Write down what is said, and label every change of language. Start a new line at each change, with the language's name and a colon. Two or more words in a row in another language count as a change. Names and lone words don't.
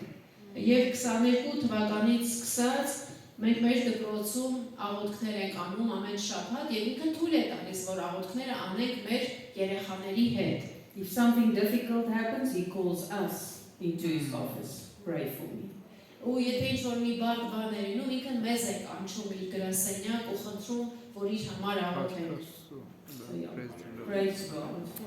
Armenian: Եվ 22 թվականից սկսած մենք մեր դպրոցում աղոթքներ ենք անում ամեն շաբաթ եւ ինքը թույլ է տալիս, որ աղոթքները անենք մեր երեխաների հետ։
English: If something difficult happens, he calls us into his office. Pray for me.
Armenian: Ու եթե ինչ-որ մի բարդ բան է լինում, ինքը մեզ է կանչում իր գրասենյակ ու խնդրում, որ իր համար աղոթենք։
English: So, yeah. Praise God.